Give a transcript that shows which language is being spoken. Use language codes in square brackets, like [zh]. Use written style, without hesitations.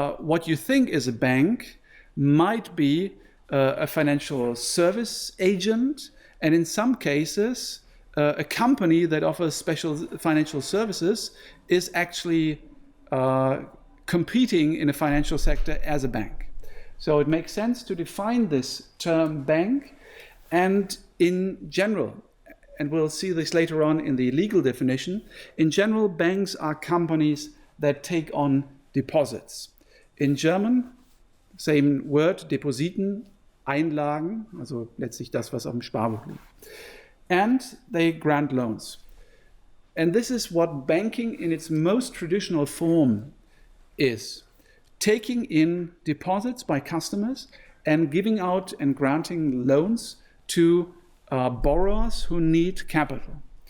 [en] what you think is a bank might be a financial service agent, and in some cases a company that offers special financial services is actually competing in the financial sector as a bank. So it makes sense to define this term bank, and in general, and we'll see this later on in the legal definition, in general, banks are companies that take on deposits. In German, same word, [de] Depositen, Einlagen, also letztlich das, was auf dem Sparbuch liegt. [en] And they grant loans. And this is what banking in its most traditional form is. Taking in deposits by customers and giving out and granting loans to borrowers who need capital.